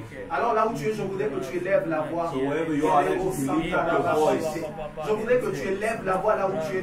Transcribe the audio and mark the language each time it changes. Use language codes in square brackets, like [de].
[fr] Alors là où tu es, je voudrais que tu élèves la voix. [en] So wherever you are, I'd like you to lift up your voice. [fr] Je voudrais que tu élèves la voix là où tu es.